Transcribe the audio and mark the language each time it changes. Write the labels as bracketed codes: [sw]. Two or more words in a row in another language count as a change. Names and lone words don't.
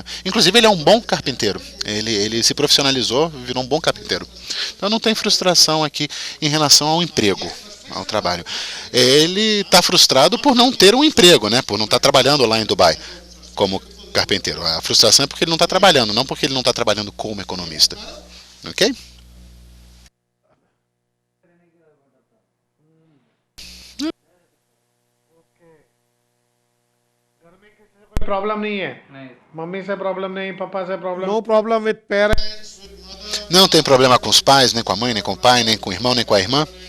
[pt] Inclusive, ele é um bom carpinteiro. Ele se profissionalizou, virou um bom carpinteiro. Então não tem frustração aqui em relação ao emprego, ao trabalho. Ele está frustrado por não ter um emprego, né? Por não estar trabalhando lá em Dubai como carpinteiro. A frustração é porque ele não está trabalhando, não porque ele não está trabalhando como economista. Ok? [hi] प्रॉब्लम नहीं है मम्मी से प्रॉब्लम नहीं पापा से प्रॉब्लम [en] No problem with parents. [pt] Não tem problema com os pais, nem com a mãe, nem com o pai, nem com o irmão, nem com a irmã.